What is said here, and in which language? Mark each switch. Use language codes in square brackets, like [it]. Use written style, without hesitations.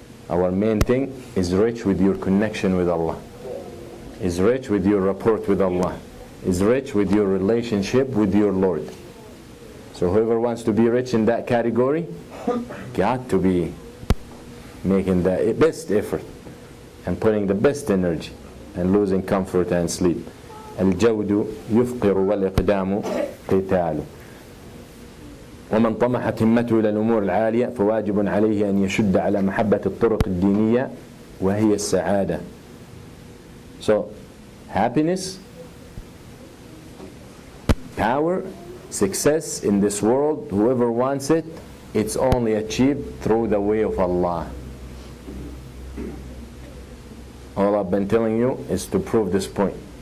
[en] Our main thing is rich with your connection with Allah, is rich with your rapport with Allah, is rich with your relationship with your Lord. So whoever wants to be rich in that category, got to be making the best effort and putting the best energy and losing comfort and sleep. [ar] الجود يفقر والإقدام قتال. ومن طمحت همته إلى الأمور العالية فواجب عليه أن يشد على محبة الطرق الدينية وهي السعادة. [en] So, happiness, power, success in this world, whoever wants it, it's only achieved through the way of Allah. All I've been telling you is to prove this point.